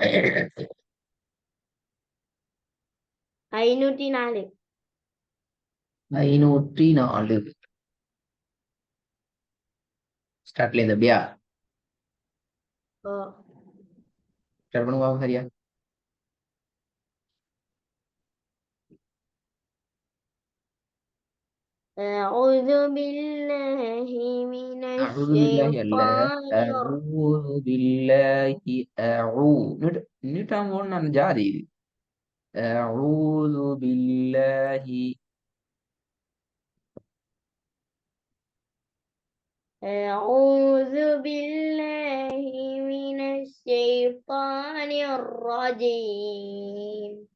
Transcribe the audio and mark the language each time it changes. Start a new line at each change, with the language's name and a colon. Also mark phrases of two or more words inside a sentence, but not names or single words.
Tamil: 504. 504. ஸ்டார்ட்ல இருந்து அப்படியா ஓ. ஸ்டார்ட் பண்ணுங்க பாப்போம் சரியா.
Arabic: أعوذ بالله من أعوذ بالله அல்ல. الشيطان أعوذ بالله.
Tamil: நீட்டாம நான் ஜாதி இது.
Arabic: أعوذ بالله. أعوذ بالله من الشيطان الرجيم.